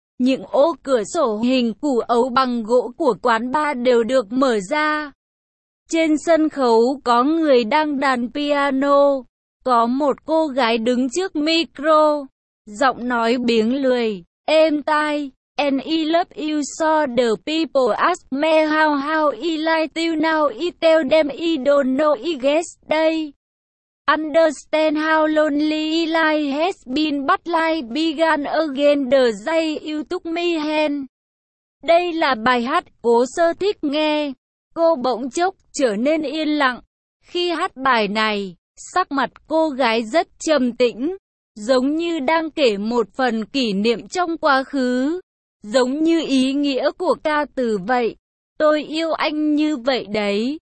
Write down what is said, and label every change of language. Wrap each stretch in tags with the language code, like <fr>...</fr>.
<vi>Những ô cửa sổ hình củ ấu bằng gỗ của quán bar đều được mở ra. Trên sân khấu có người đang đàn piano. Có một cô gái đứng trước micro. Giọng nói biếng lười, êm tai.</vi> <en>And I love you so the people ask me how I like you now. I tell them I don't know I guess they understand how lonely life has been but life began again the day you took me hand.</en> <vi>Đây là bài hát Cố Sơ thích nghe. Cô bỗng chốc trở nên yên lặng. Khi hát bài này, sắc mặt cô gái rất trầm tĩnh, giống như đang kể một phần kỷ niệm trong quá khứ. Giống như ý nghĩa của ca từ vậy. Tôi yêu anh như vậy đấy.</vi>